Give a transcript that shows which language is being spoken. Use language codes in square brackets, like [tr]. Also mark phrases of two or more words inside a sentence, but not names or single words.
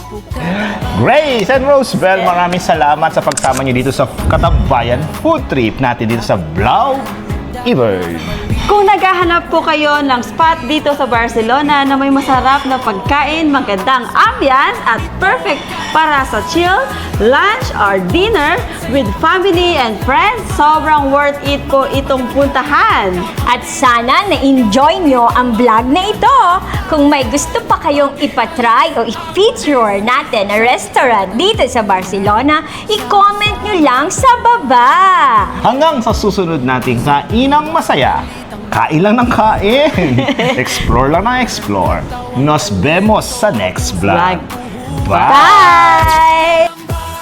[tl] Grace and Rosebel, maraming salamat sa pagsama niyo dito sa Katambayan Food Trip natin dito sa Blau Bird. Kung naghahanap po kayo ng spot dito sa Barcelona na may masarap na pagkain, magandang ambience at perfect para sa chill, [en] lunch or dinner with family and friends, [tl] sobrang [en] worth it [tl] po itong puntahan. At sana na-enjoy nyo ang vlog na ito. Kung may gusto pa kayong ipatry o i-feature natin na restaurant dito sa Barcelona, i-comment nyo lang sa baba. Hanggang sa susunod nating kainang masaya, kain lang ng kain, explore lang ng explore. [es] Nos vemos [tl] sa next vlog. Bye! Bye!